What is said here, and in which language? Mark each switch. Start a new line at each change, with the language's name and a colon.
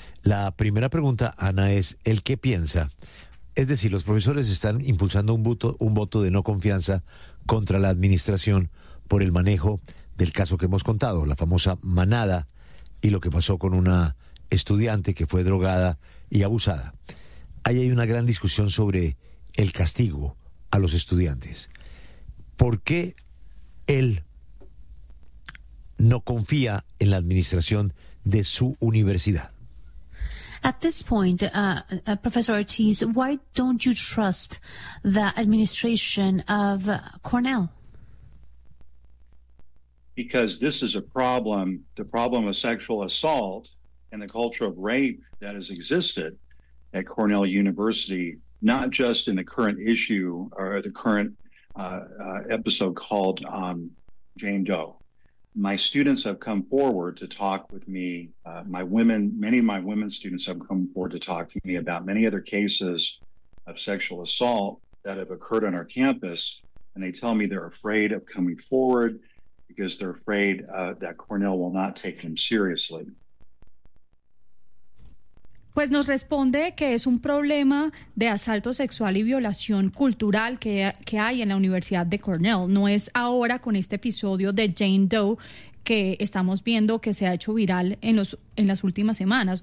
Spanish: La primera pregunta, Ana, es ¿el qué piensa? Es decir, los profesores están impulsando un voto de no confianza contra la administración por el manejo del caso que hemos contado, la famosa manada y lo que pasó con una estudiante que fue drogada y abusada. Ahí hay una gran discusión sobre el castigo a los estudiantes. ¿Por qué él no confía en la administración de su universidad?
English: At this point, Professor Ortiz, why don't you trust the administration of Cornell? Because this is a problem, the problem of sexual assault and the culture of rape that has existed at Cornell University, not just in the current issue or the current episode called Jane Doe. My students have come forward to talk with me. Many of my women students have come forward to talk to me about many other cases of sexual assault that have occurred on our campus. And they tell me they're afraid of coming forward because they're afraid that Cornell will not take them seriously.
Spanish: Pues nos responde que es un problema de asalto sexual y violación cultural que hay en la Universidad de Cornell. No es ahora con este episodio de Jane Doe que estamos viendo que se ha hecho viral en las últimas semanas.